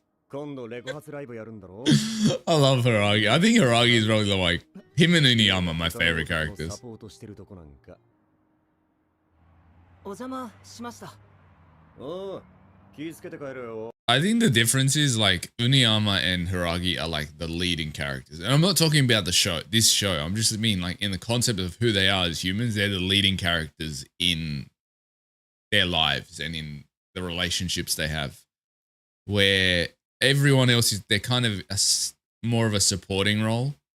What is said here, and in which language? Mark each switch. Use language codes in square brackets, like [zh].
[ja] 今度レコ発ライブやるんだろ？ [en] I love Hiragi. I think Hiragi is probably like him and Uniyama, my favorite characters. [ja] サポートしてるとこなんか。お邪魔しました。おう、気ぃつけて帰れよ。 [en] I think the difference is like Uniyama and Hiragi are like the leading characters. And I'm not talking about this show. I'm just mean like in the concept of who they are as humans, they're the leading characters in their lives and in the relationships they have. Where everyone else they're kind of more of a supporting role.